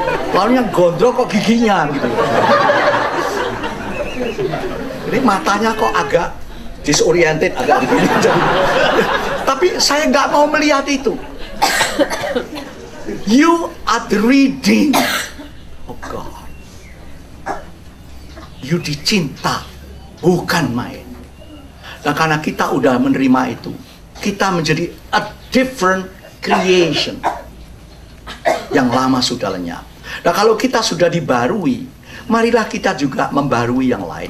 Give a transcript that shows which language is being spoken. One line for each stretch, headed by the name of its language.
Indonesian: Lalu yang gondrong kok giginya gitu. Ini matanya kok agak disoriented, agak begini. Tapi saya nggak mau melihat itu.
English: You are the redeemed of God.
Indonesian: You dicinta, bukan main. Nah karena kita udah menerima itu, kita menjadi
English: a different creation.
Indonesian: Yang lama sudah lenyap. Nah kalau kita sudah dibarui, marilah kita juga membarui yang lain.